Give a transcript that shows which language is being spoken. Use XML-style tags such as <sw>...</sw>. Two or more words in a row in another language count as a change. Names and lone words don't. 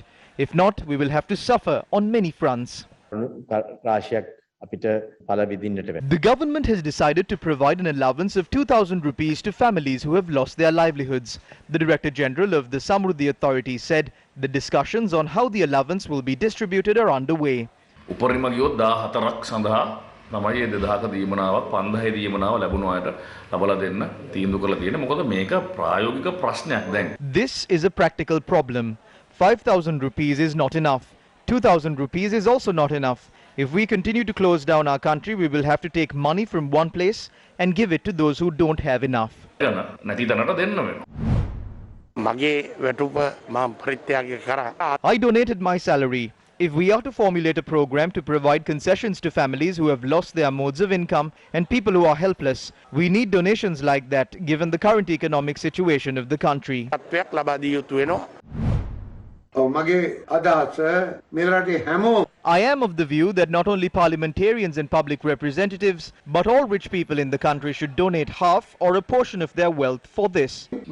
<en>If not, we will have to suffer on many fronts. The government has decided to provide an allowance of 2,000 rupees to families who have lost their livelihoods. The Director General of the Samruddhi Authority said the discussions on how the allowance will be distributed are underway.</en> <si>උපරිම ගියොත් 14ක් සඳහා තමයි 2000ක දීමනාවක් 5000 දීමනාව ලැබුණ අයට ලබලා දෙන්න තීන්දුව කරලා තියෙන්නේ. මොකද මේක ප්‍රායෝගික ප්‍රශ්නයක් දැන්.</si> <en>This is a practical problem. 5,000 rupees is not enough. 2,000 rupees is also not enough. If we continue to close down our country, we will have to take money from one place and give it to those who don't have enough.</en> <si>නැති තැනට දෙන්න වෙනවා. මගේ වැටුප මම පරිත්‍යාග කරා.</si> <en>I donated my salary. If we are to formulate a program to provide concessions to families who have lost their modes of income and people who are helpless, we need donations like that given the current economic situation of the country. I am of the view that not only parliamentarians and public representatives, but all rich people in the country should donate half or a portion of their wealth for this.</en>